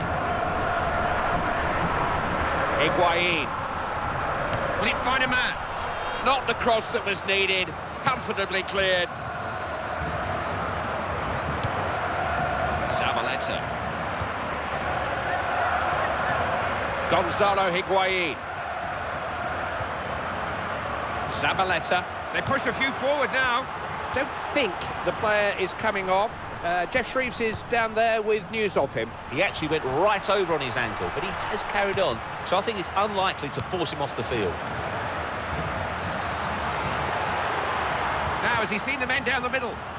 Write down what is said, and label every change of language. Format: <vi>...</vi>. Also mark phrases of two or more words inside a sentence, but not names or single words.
<en>Higuain. Will it find a man? Not the cross that was needed. Comfortably cleared. Zabaleta. Gonzalo Higuain. Zabaleta. They pushed a few forward now. Don't think the player is coming off. Jeff Shreves is down there with news of him. He actually went right over on his ankle, but he has carried on, so I think it's unlikely to force him off the field. Now, has he seen the men down the middle?</en>